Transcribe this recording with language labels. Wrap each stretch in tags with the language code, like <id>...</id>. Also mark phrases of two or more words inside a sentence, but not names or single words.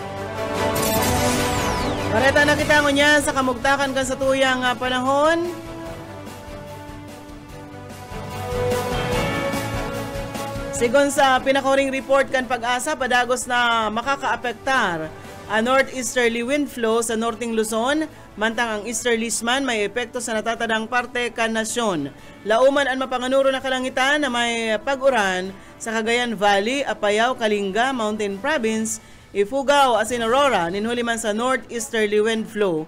<bik>Pareta na kita ngunya sa kamugtakan kan sa tuyang panahon. Sigon sa pinakuring report kan Pag-asa, padagos na makakaapektar a</bik> <en>northeasterly wind flow</en> <bik>sa northing Luzon, mantang ang easterlies man may epekto sa natatadang parte kan nasyon. Lauman ang mapanganuro na kalangitan na may pag-uran sa Cagayan Valley, Apayao, Kalinga, Mountain Province, Ifugao, asin Aurora, ninhuli man sa</bik> <en>northeasterly wind flow.</en>